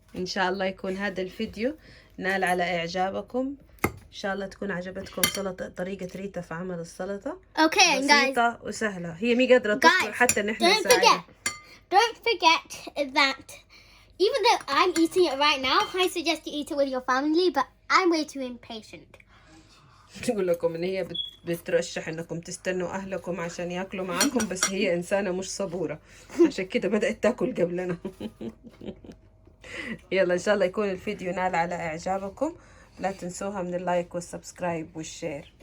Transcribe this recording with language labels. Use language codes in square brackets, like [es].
[ar] إن شاء الله يكون هذا الفيديو نال على إعجابكم. إن شاء الله تكون عجبتكم طريقة ريتا في عمل السلطة. [en] Okay, and guys, [ar] بسيطة وسهلة. هي مي قادرة تصبر حتى نحن نساعدها. [en] don't forget that even though I'm eating it right now, I suggest you eat it with your family, but I'm way too impatient. [ar] تقول لكم إن هي بترشح إنكم تستنوا أهلكم عشان ياكلوا معاكم، بس هي إنسانة مش صبورة، عشان كده بدأت تاكل قبلنا. يلا إن شاء الله يكون الفيديو نال على إعجابكم. لا تنسوها من اللايك والسبسكرايب والشير.